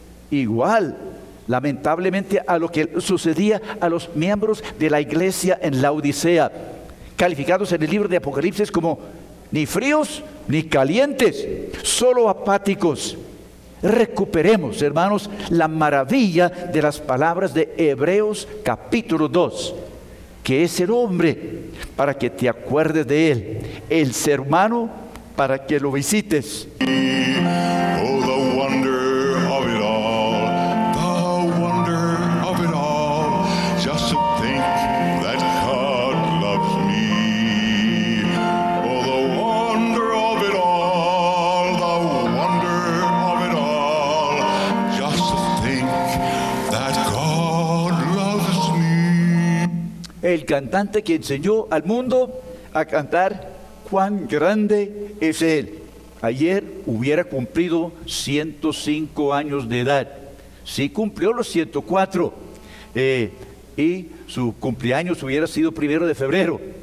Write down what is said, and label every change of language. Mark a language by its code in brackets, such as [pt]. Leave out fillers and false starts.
[es] Igual, lamentablemente, a lo que sucedía a los miembros de la iglesia en Laodicea, calificados en el libro de Apocalipsis como ni fríos ni calientes, solo apáticos. Recuperemos, hermanos, la maravilla de las palabras de Hebreos capítulo 2. Que es el hombre para que te acuerdes de él, el ser humano para que lo visites. [en] Oh, the wonder of it all, the wonder of it all, just to think that God loves me. Oh, the wonder of it all, the wonder of it all, just to think that God loves me. [es] El cantante que enseñó al mundo a cantar cuán grande es él. Ayer hubiera cumplido 105 años de edad. Sí, cumplió los 104. Y su cumpleaños hubiera sido 1 de febrero.